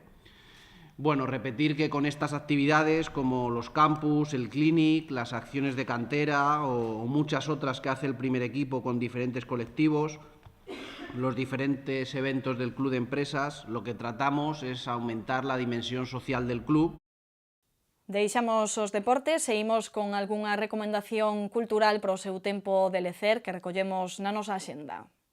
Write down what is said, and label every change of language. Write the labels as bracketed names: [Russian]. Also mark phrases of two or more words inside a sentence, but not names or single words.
[Spanish] Bueno, repetir que con estas actividades como los campus, el clinic, las acciones de cantera o muchas otras que hace el primer equipo con diferentes colectivos, los diferentes eventos del club de empresas, lo que tratamos es aumentar la dimensión social del club. [Galician] Deixamos os deportes, seguimos con algunha recomendación cultural para o seu tempo de lecer que recollemos na nosa axenda.